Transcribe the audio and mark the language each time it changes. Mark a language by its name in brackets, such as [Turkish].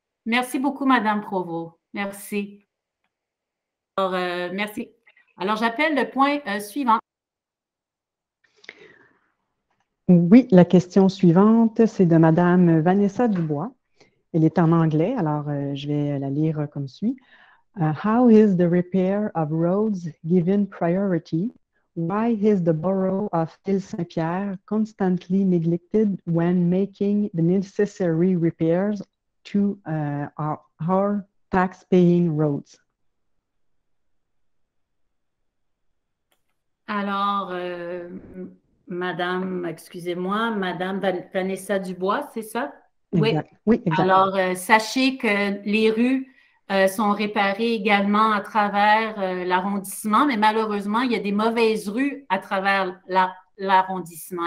[French] Merci beaucoup, Mme Provost. Merci. Alors, merci. Alors, j'appelle le point suivant. Oui, la question suivante, c'est de Mme Vanessa Dubois. Elle est en anglais, alors je vais la lire comme suit. [English] How is the repair of roads given priority? Why is the borough of Île-Saint-Pierre constantly neglected when making the necessary repairs to our tax-paying roads? [French] Alors, Madame, excusez-moi, Madame Vanessa Dubois, c'est ça? Exact. Oui, exactement. Alors, sachez que les rues sont réparées également à travers l'arrondissement, mais malheureusement, il y a des mauvaises rues à travers l'arrondissement.